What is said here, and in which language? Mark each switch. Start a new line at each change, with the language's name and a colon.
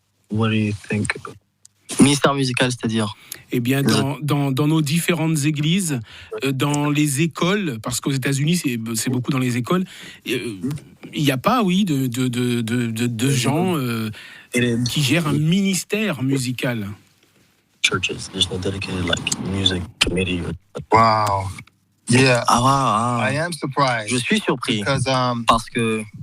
English: What do you think?
French: Ministère musical, c'est-à-dire? Eh bien, dans nos différentes églises, dans les écoles, parce qu'aux États-Unis, c'est beaucoup dans les écoles, il n'y a pas, oui, de gens qui gèrent un ministère musical.
English: Churches, there's no dedicated music committee. Wow. Yeah. I am surprised.
French: Je suis surpris parce que